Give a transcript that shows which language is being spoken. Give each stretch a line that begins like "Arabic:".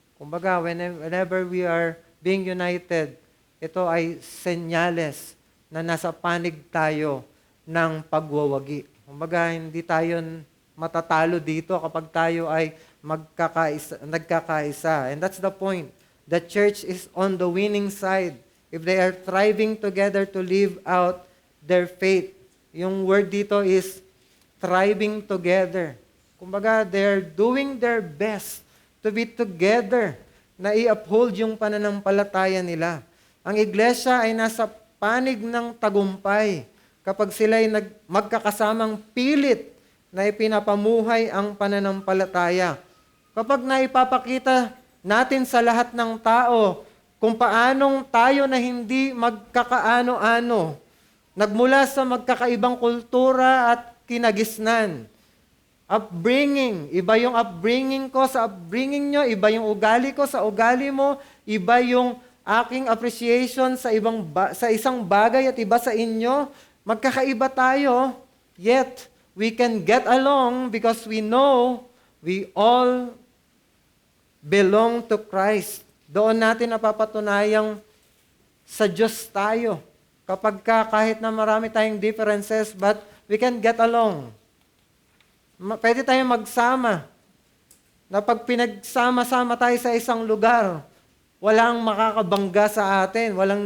Filipino: Kumbaga,
English: whenever we are being united,
Filipino: ito ay senyales na nasa panig tayo ng pagwawagi. Kumbaga, hindi tayo matatalo dito kapag tayo ay nagkakaisa.
English: And that's the point. The church is on the winning side if they are thriving together to live out their faith. Yung word dito is thriving together.
Filipino: Kumbaga,
English: they're doing their best to be together
Filipino: na i-uphold yung pananampalataya nila. Ang iglesia ay nasa panig ng tagumpay kapag sila ay magkakasamang pilit na ipinapamuhay ang pananampalataya. Kapag naipapakita natin sa lahat ng tao kung paanong tayo na hindi magkakaano-ano, nagmula sa magkakaibang kultura at kinagisnan. Upbringing, iba yung upbringing ko sa upbringing nyo, iba yung ugali ko sa ugali mo, iba yung aking appreciation sa isang bagay at iba sa inyo. Magkakaiba tayo,
English: yet we can get along because we know we all belong to Christ.
Filipino: Doon natin napapatunayang sa Diyos tayo. Kapag kahit na marami tayong differences,
English: but we can get along.
Filipino: Pwede tayong magsama. Na pag pinagsama-sama tayo sa isang lugar, walang makakabangga sa atin.